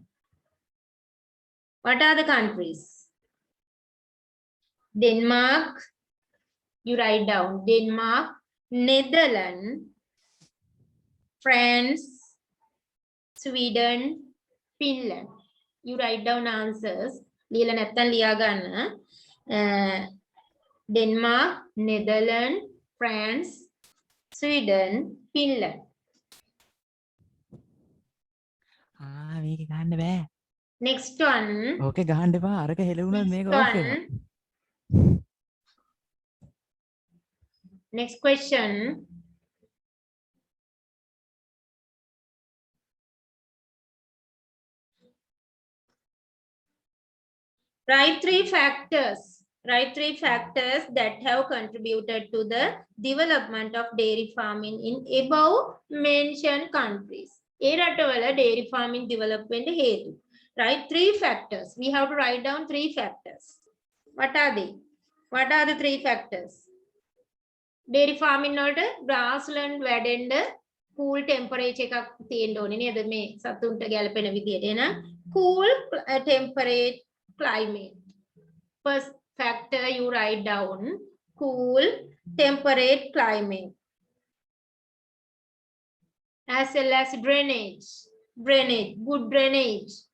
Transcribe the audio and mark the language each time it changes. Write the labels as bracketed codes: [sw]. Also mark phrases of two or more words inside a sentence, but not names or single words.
[en] What are the countries? Denmark, you write down Denmark, Netherlands, France, Sweden, Finland. You write down answers. [si] ලියලා නැත්නම් ලියා ගන්න. [en] Denmark, Netherlands, France, Sweden, Finland. [si] මේක ගන්න බෑ. [en] Next one. [si] ඕකේ ගහන්න එපා. අරක හෙලුණොත් මේක ඕෆ් වෙනවා. [en] Next question. Write 3 factors. Write 3 factors that have contributed to the development of dairy farming in above mentioned countries. [si] ඒ රටවල [en] dairy farming development හේතු. Write 3 factors. We have to write down 3 factors. What are they? What are the 3 factors? Dairy farming [si] වලට grassland වැඩෙන්න [en] cool temperature [si] එකක් තියෙන්න ඕනේ නේද මේ සතුන්ට ගැලපෙන විදියට. [en] එහෙනම් cool temperate climate. First factor you write down cool temperate climate, as well as drainage, good drainage,